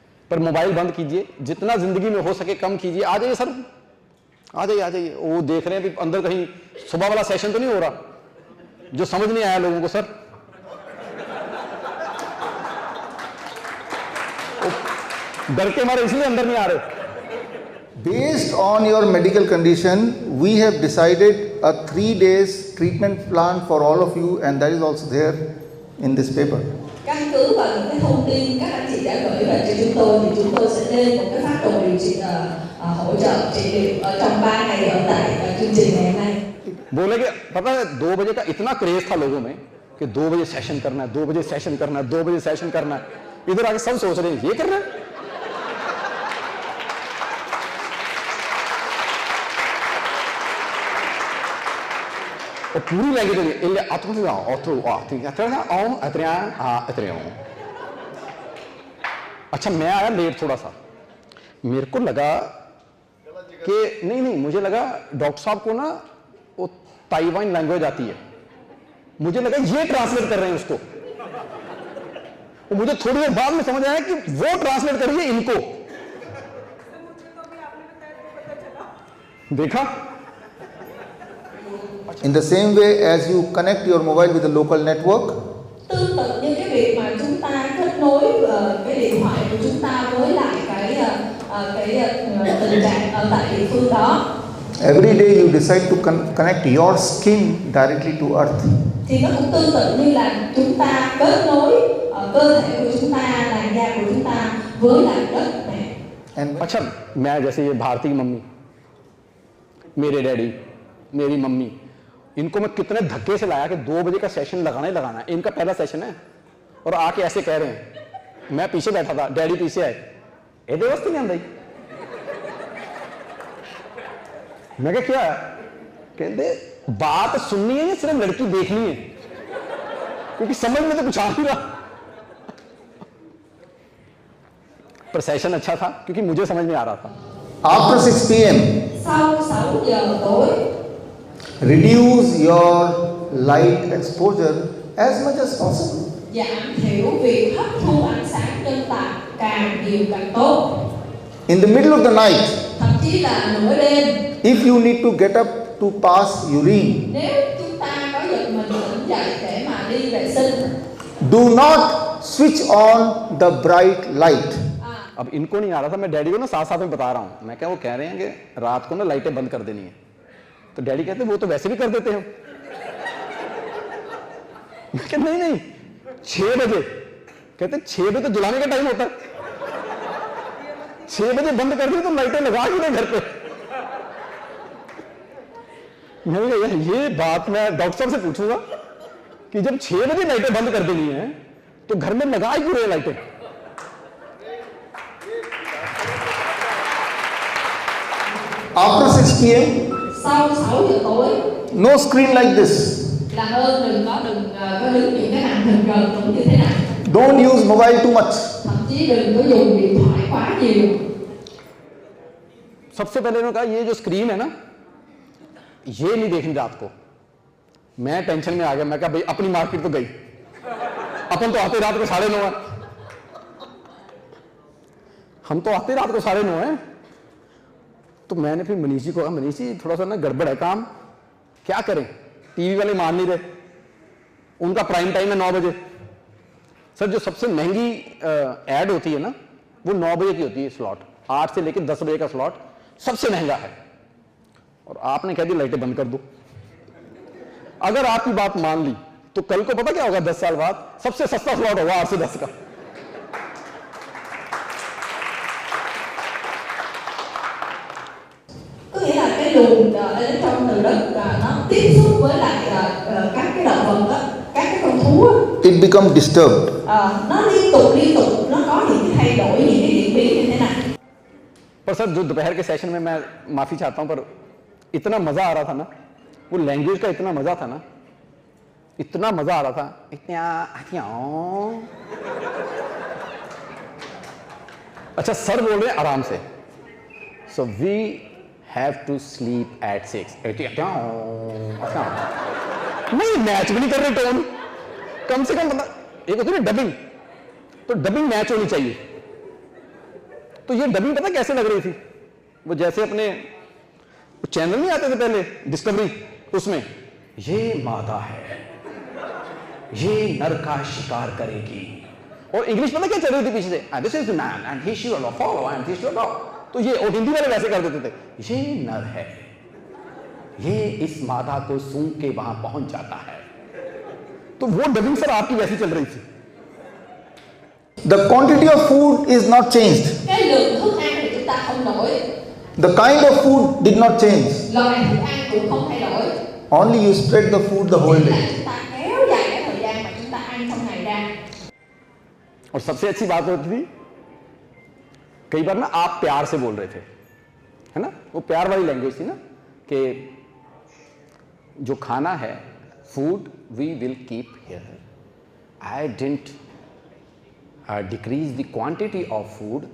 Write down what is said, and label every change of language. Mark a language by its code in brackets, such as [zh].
[hi] पर मोबाइल बंद कीजिए, जितना जिंदगी में हो सके कम कीजिए। आ जाइए सर, आ जाइए, आ जाइए। वो देख रहे हैं कि अंदर कहीं सुबह वाला सेशन तो नहीं हो रहा जो समझ नहीं आया लोगों को सर। डर के मारे इसलिए अंदर नहीं आ रहे। [en] Based on your medical condition, we have decided a 3 days treatment plan for all of you, and that is also there in this paper. [vi] Căn cứ vào những cái thông tin các anh chị đã gửi về cho chúng tôi thì chúng tôi sẽ lên một cái phác đồ điều trị hỗ trợ trị liệu ở trong 3 ngày ở tại chương trình ngày hôm nay. [hi] बोले कि पता है 2 बजे का इतना craze था लोगों में कि 2 बजे सेशन करना है, 2 बजे सेशन करना है, 2 बजे सेशन करना है। इधर आके सब सोच रहे हैं ये करना है। और पूरी लैंग्वेज अच्छा, मैं आया लेट थोड़ा सा, मेरे को लगा कि नहीं, मुझे लगा डॉक्टर साहब को ना वो ताइवान लैंग्वेज आती है, मुझे लगा ये ट्रांसलेट कर रहे हैं उसको। और मुझे थोड़ी देर बाद में समझ आया कि वो ट्रांसलेट कर रही है इनको। देखा? [en] In the same way as you connect your mobile with the local network, [vi] Tương tự như cái việc mà chúng ta kết nối cái điện thoại của chúng ta với lại cái tình trạng ở tại địa phương đó. [en] every day you decide to connect your skin directly to earth. [vi] Thì nó cũng tương tự như là chúng ta kết nối cơ thể của chúng ta, làn da của chúng ta với lại đất này. [en] And [hi] अच्छा, मैं जैसे ये भारती की mummy, मेरे daddy, मेरी mummy, इनको मैं कितने धक्के से लाया कि 2 बजे का सेशन लगाना ही लगाना है, इनका पहला सेशन है। और आके ऐसे कह रहे हैं, मैं पीछे बैठा था, डैडी पीछे आए, ये [pa] वस्ती नहीं आंदी। [hi] मैं क्या कहते बात सुननी है या सिर्फ लड़की देखनी है, क्योंकि समझ में तो कुछ आ नहीं रहा। पर सेशन अच्छा था क्योंकि मुझे समझ में आ रहा था। [en] after 6 p.m. [vi] Sau 6 giờ tối, [en] reduce your light exposure as much as possible. [vi] giảm thiểu việc hấp thu ánh sáng trên tạp càng nhiều càng tốt. [en] In the middle of the night, [vi] Thậm chí là nửa đêm, [en] if you need to get up to pass urine, [vi] nếu chúng ta có giật mình tỉnh dậy để mà đi vệ sinh, [en] do not switch on the bright light. [hi] अब इनको नहीं आ रहा था, मैं daddy को ना साथ साथ में बता रहा हूं। मैं क्या, वो कह रहे हैं कि रात को ना लाइटें बंद कर देनी है, तो डैडी कहते वो तो वैसे भी कर देते हो। मैं कहता नहीं 6 बजे, कहते 6 बजे तो जलाने का टाइम होता है, 6 बजे बंद कर दी तो लाइटें लगा ही नहीं घर पे। मैंने कहा यार ये बात मैं डॉक्टर साहब से पूछूंगा कि जब 6 बजे लाइटें बंद कर देनी है तो घर में लगा ही क्यों रहे लाइटें। [en] After 6 p.m., [vi] sau 6 giờ tối [en] no screen like this. [vi] là ơn đừng có đứng những cái màn hình gần cũng như thế này. [en] Don't use mobile too much. [vi] Thậm chí đừng có dùng điện thoại quá nhiều. [hi] सबसे पहले उन्होंने कहा ये जो screen है ना, ये नहीं देखनी रात को। मैं टेंशन में आ गया, मैं कहा भाई अपनी मार्केट तो गई, अपन तो आते रात को 9:30 है, हम तो आते रात को 9:30 है। तो मैंने फिर मनीष जी को कहा, मनीष जी थोड़ा सा ना गड़बड़ है काम, क्या करें, टीवी वाले मान नहीं रहे, उनका प्राइम टाइम है 9 बजे। सर जो सबसे महंगी एड होती है ना वो 9 बजे की होती है स्लॉट, 8 से लेकर 10 बजे का स्लॉट सबसे महंगा है। और आपने कह दी लाइटें बंद कर दो। अगर आपकी बात मान ली तो कल को पता क्या होगा, 10 साल बाद सबसे सस्ता स्लॉट होगा 8 से 10 का। [vi] Có nghĩa là cái luồng ở trong từ đất nó tiếp xúc với lại các cái động vật đó, các cái con thú á, [en] it becomes disturbed. [vi] nó liên tục nó có những cái thay đổi, những cái diễn biến như thế này. [hi] पर sir जो दोपहर के session में, मैं माफी चाहता हूं पर इतना मजा आ रहा था ना, वो लैंग्वेज का इतना मजा था ना, इतना मजा आ रहा था, अच्छा सर बोल रहे हैं आराम से, [en] So we have to sleep at 6। [hi] नहीं मैच भी नहीं कर रहे टोन, कम से कम मतलब एक होती है डबिंग, तो डबिंग मैच होनी चाहिए। तो ये डबिंग पता कैसे लग रही थी, वो जैसे अपने चैनल नहीं आते थे पहले डिस्कवरी, उसमें ये मादा है, ये नर का शिकार करेगी, और इंग्लिश पता क्या चल रही थी पीछे से, [en] This is the man and he shall follow and he shall go. [hi] तो ये और हिंदी वाले वैसे कर देते थे, ये नर है, ये इस मादा को सूंघ के वहां पहुंच जाता है। तो वो डबिंग सर आपकी वैसी चल रही थी। [en] The quantity of food is not changed. [vi] Cái lượng thức ăn thì chúng ta không đổi, [en] The kind of food did not change. [vi] loại thức ăn cũng không thay đổi, [en] Only you spread the food the whole [vi] là [en] day. [vi] chúng ta kéo dài cái thời gian mà chúng ta ăn trong ngày ra. [hi] और सबसे अच्छी बात होती थी, कई बार ना आप प्यार से बोल रहे थे, है ना, वो प्यार वाली लैंग्वेज थी ना, कि जो खाना है, [en] Food we will keep here, I didn't decrease the quantity of food.